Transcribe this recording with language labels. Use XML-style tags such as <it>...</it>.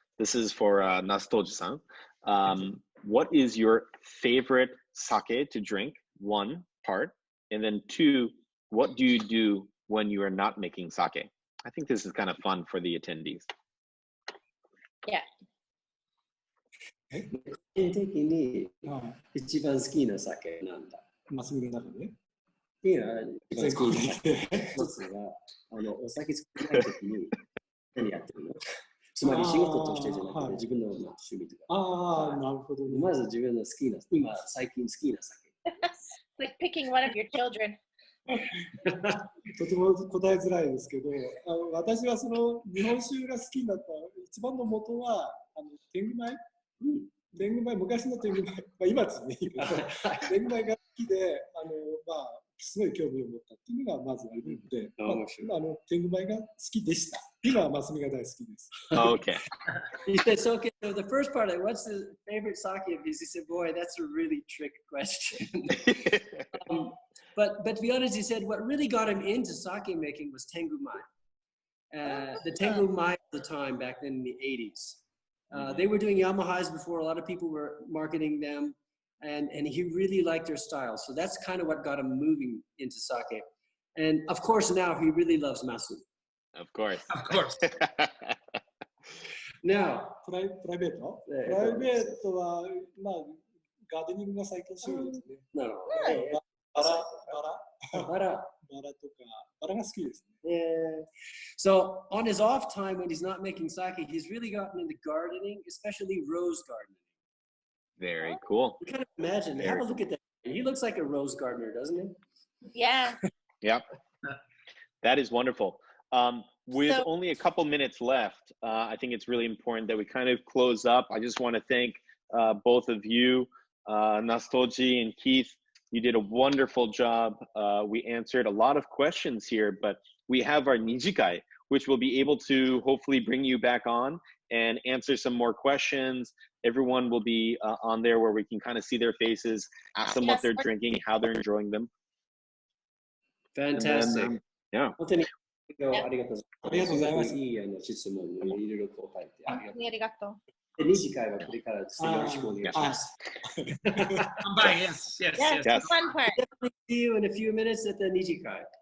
<en>This is for Nastoji-san. What is your favorite sake to drink? One part. And then two, what do you do when you are not making sake? I think this is kind of fun for the attendees. Yeah.</en> <ja>個人的に一番好きな酒なんだ。マスミの中で。いや、一番好きな酒。一つは、お酒作らないときに何やってるの？つまり仕事としてじゃなくて、自分の趣味とか。ああ、なるほどね。まず自分の好きな、今最近好きな酒。</ja> <en>Like picking one of your children.</en> <ja>とても答えづらいですけど、私はその日本酒が好きになった一番の元は天狗米、天狗米、昔の天狗米、今ですね、天狗米が好きで、すごい興味を持ったっていうのがまずあるので、天狗米が好きでした。今はマスミが大好きです。</ja> <en>Okay. He said, so the first part, like, what's the favorite sake of his? He said, boy, that's a really trick question. But to be honest, he said what really got him into sake making was tengu mai. The tengu mai at the time back then in the 80s. They were doing Yamahais before. A lot of people were marketing them. And he really liked their style. So that's kind of what got him moving into sake. And of course, now he really loves Masu. Of course. Of course. Now,</en> <ja>プライベートは、ガーデニングが最近趣味ですね。なるほど。バラバラとか、バラが好きですね。</ja> <en>So on his off time when he's not making sake, he's really gotten into gardening, especially rose gardening. Very cool. You kind of imagine, have a look at that. He looks like a rose gardener, doesn't he? Yeah. Yep. That is wonderful. With only a couple minutes left, I think it's really important that we kind of close up. I just want to thank both of you, Nastoji and Keith. You did a wonderful job. We answered a lot of questions here, but we have our Nijikai, which will be able to hopefully bring you back on and answer some more questions. Everyone will be on there where we can kind of see their faces, ask them what they're drinking, how they're enjoying them. Fantastic. Then, yeah.</en> <ja>ありがとうございます。いい質問をいろいろ答えてありがとう。ありがとう。 2次会はこれからよろしくお願いします。</ja> <en>Yes. Yes, the fun part. See you in a few minutes at the 2次会.</en>